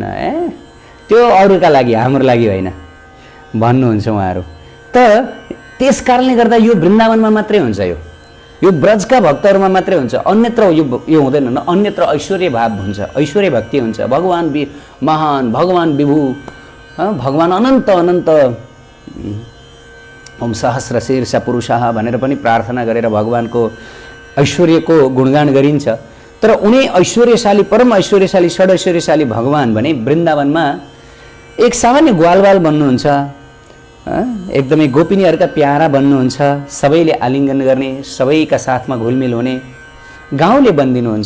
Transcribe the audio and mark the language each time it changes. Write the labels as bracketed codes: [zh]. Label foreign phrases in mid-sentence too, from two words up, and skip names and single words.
[ne] त्यो अरूका लागि, हाम्रो लागि होइन भन्नुहुन्छ उहाँहरू। त त्यस कारणले गर्दा यो वृन्दावनमा मात्रै हुन्छ, यो ब्रजका भक्तहरूमा मात्रै हुन्छ, अन्यत्र यो हुँदैन। अन्यत्र ऐश्वर्य भाव हुन्छ, ऐश्वर्य भक्ति हुन्छ। भगवान महान, भगवान विभु, भगवान अनन्त अनन्त [sa] ओम सहस्र शीर्ष पुरुषाः [ne] भनेर पनि प्रार्थना गरेर भगवानको ऐश्वर्यको गुणगान गरिन्छ। तर उनी ऐश्वर्यशाली, परम ऐश्वर्यशाली, षड्ऐश्वर्यशाली भगवान भने वृन्दावनमा एक सामान्य ग्वालवाल बन्नुहुन्छ, एकदमै गोपिनीहरूका प्यारा बन्नुहुन्छ, सबैले आलिङ्गन गर्ने, सबैका साथमा घुलमिल हुने गाउँले बनिदिनुहुन्छ।